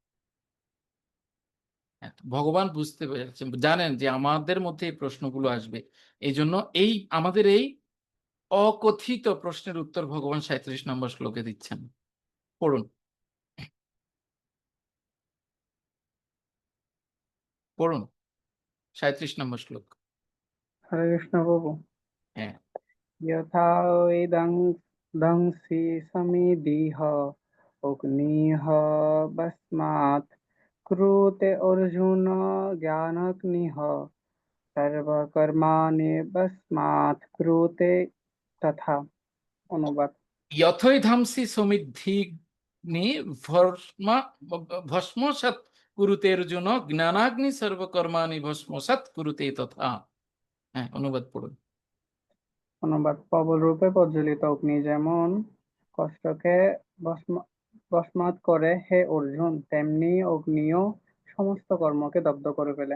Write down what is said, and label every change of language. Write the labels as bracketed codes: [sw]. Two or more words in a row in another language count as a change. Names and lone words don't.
[bn] হ্যাঁ, ভগবান বুঝতে পেরেছেন, জানেন যে আমাদের মধ্যে এই প্রশ্নগুলো আসবে, এই জন্য এই আমাদের এই অকথিত প্রশ্নের উত্তর ভগবান 37 নম্বর শ্লোকে দিচ্ছেন। পড়ুন, পড়ুন 37 নম্বর শ্লোক। হরে কৃষ্ণ প্রভু। হ্যাঁ, [sa] यथा वेदं दंसि समिदिह अग्निः भस्मात् क्रुते अर्जुन ज्ञानाग्निः सर्वकर्माणि भस्मात् क्रुते तथा। [bn] অনুবাদ। [sa] यथै ধামসি সমিদ্ধিগ্নি ভস্মসাৎ কুরুতে অর্জুন জ্ঞানাগ্নি সর্বকর্মাণি ভস্মসাৎ কুরুতে তথা। [bn] হ্যাঁ, অনুবাদ পড়ুন। অনুবাদ। প্রবল রূপে প্রজ্বলিত অগ্নি যেমন কষ্টকে ভস্মাৎ করে হে অর্জুন, তেমনি অগ্নিও সমস্ত কর্মকে দগ্ধ করে ফেলে।